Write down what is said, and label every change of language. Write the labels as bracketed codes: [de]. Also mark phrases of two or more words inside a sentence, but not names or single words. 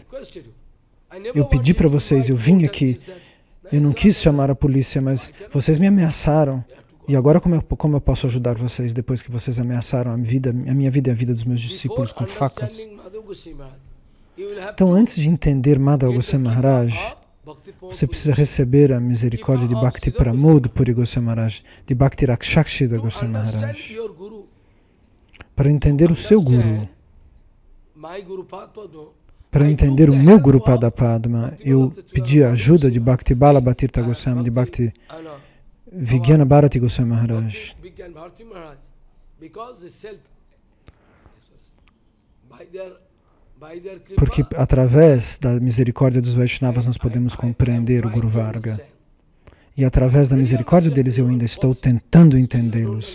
[pt] Eu pedi para vocês, eu vim aqui, eu não quis chamar a polícia, mas vocês me ameaçaram. E agora como eu posso ajudar vocês depois que vocês ameaçaram a minha vida e a vida dos meus discípulos com facas? Então, antes de entender Madhava Goswami Maharaj, você precisa receber a misericórdia de Bhakti Pramod Puri Goswami Maharaj, de Bhakti Rakshakshita Goswami Maharaj, para entender o seu Guru. Para entender o meu [sa] Guru Pada Padma, [pt] eu pedi a ajuda de Bhakti Balabhatirtha Goswami, de Bhakti Vigyana Bharati Goswami Maharaj. Porque através da misericórdia dos Vaishnavas nós podemos compreender o [sa] Guru Varga. [pt] E através da misericórdia deles eu ainda estou tentando entendê-los.